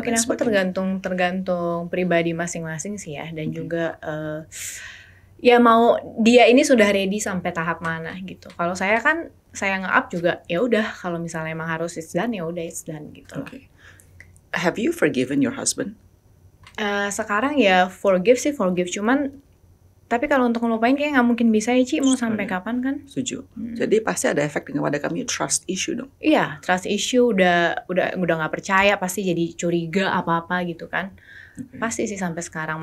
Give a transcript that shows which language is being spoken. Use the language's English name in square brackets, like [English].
[Indonesian] Ya, mungkin aku tergantung pribadi masing-masing sih ya, dan juga ya mau dia ini sudah ready sampai tahap mana gitu. Kalau saya kan saya nge-up juga ya udah, kalau misalnya emang harus [English] it's done [Indonesian] ya udah it's done gitu. [English] Have you forgiven your husband? [Indonesian] Sekarang ya forgive, cuman tapi kalau untuk ngelupain kayak nggak mungkin bisa ya Ci, mau sampai kapan kan? Setuju. Jadi pasti ada efek kepada kami trust issue dong. Iya, trust issue udah nggak percaya, pasti jadi curiga apa-apa gitu kan. Pasti sih sampai sekarang.